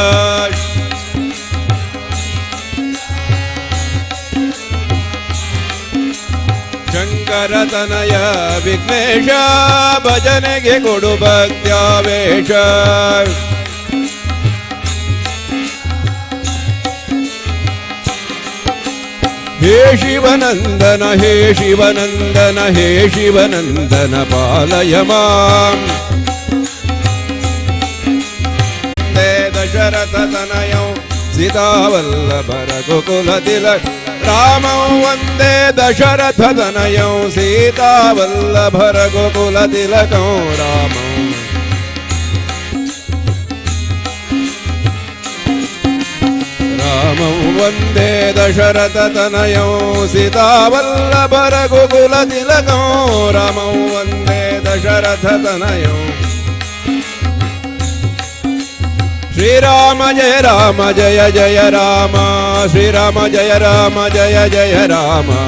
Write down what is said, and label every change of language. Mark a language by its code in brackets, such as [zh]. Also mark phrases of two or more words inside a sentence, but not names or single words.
[kn] ಶಂಕರತನಯ ವಿಘ್ನೇಶ ಭಜನೆಗೆ ಕೊಡು ಭಕ್ತ್ಯಾವೇಶ [sa] हे शिवनन्दन हे शिवनन्दन हे शिवनन्दन पालय मां वन्दे दशरथ तनयौ सीतावल्लभ रघुकुल तिलक रामं वन्दे दशरथ तनयौ सीतावल्लभ रघुकुल तिलकं रामं रामं वन्दे दशरथ तनयौ सीतावल्लभ रघुकुल तिलकं रामं वन्दे दशरथ तनयौ श्रीराम जय राम जय जय राम श्रीराम जय राम जय जय राम